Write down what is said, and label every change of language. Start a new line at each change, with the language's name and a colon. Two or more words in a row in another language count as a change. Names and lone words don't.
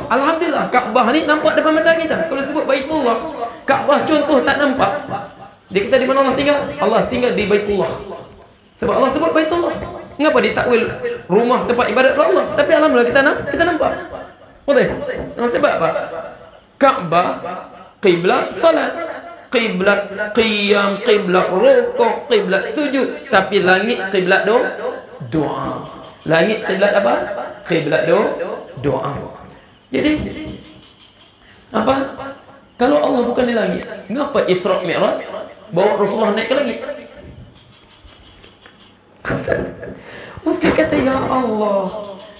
Malay: Alhamdulillah Kaabah ni nampak depan mata kita. Kalau sebut Baitullah, Kaabah contoh tak nampak. Dia kata di mana Allah tinggal? Allah tinggal di Baitullah. Sebab Allah sebut Baitullah. Mengapa ditakwil rumah tempat ibadat Allah? Tapi alhamdulillah kita nampak. Betul? Sebab apa? Kaabah kiblat salat, kiblat qiyam, kiblat rukuk, kiblat sujud. Tapi langit kiblat doa. Langit kiblat apa? Kiblat doa. Jadi apa? Kalau Allah bukan di langit, mengapa Isra Mi'raj bawa Rasulullah naik ke langit? Ustaz kata
Arabic: يا الله.